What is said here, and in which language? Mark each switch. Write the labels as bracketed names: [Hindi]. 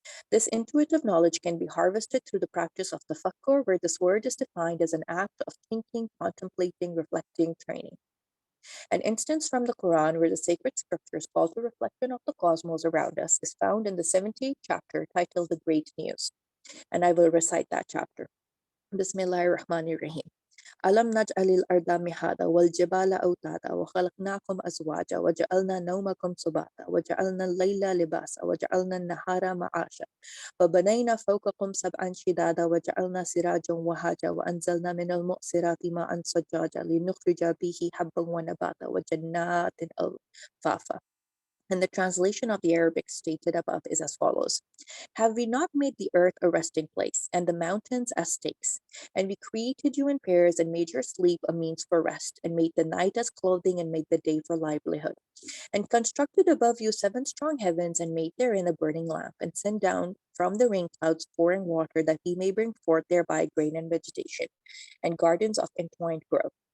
[English] This intuitive knowledge can be harvested through the practice of tafakkur, where this word is defined as an act of thinking, contemplating, reflecting, training. An instance from the Quran where the sacred scriptures call to reflection of the cosmos around us is found in the 78th chapter titled The Great News. And I will recite that chapter. [Arabic] Bismillahirrahmanirrahim. ألم نجعل الأرض مهادا والجبال أوتادا وخلقناكم أزواجا وجعلنا نومكم سباتا وجعلنا الليل لباسا وجعلنا النهار معاشا وبنينا فوقكم سبعا شدادا وجعلنا سراجا وهاجا وأنزلنا من المؤسرات ماء ثجاجا لنخرج به حبا ونباتا وجنات ألفافا. [English] And the translation of the Arabic stated above is as follows. Have we not made the earth a resting place, and the mountains as stakes? And we created you in pairs, and made your sleep a means for rest, and made the night as clothing, and made the day for livelihood. And constructed above you 7 strong heavens, and made therein a burning lamp, and sent down from the rain clouds pouring water, that he may bring forth thereby grain and vegetation, and gardens of entwined growth.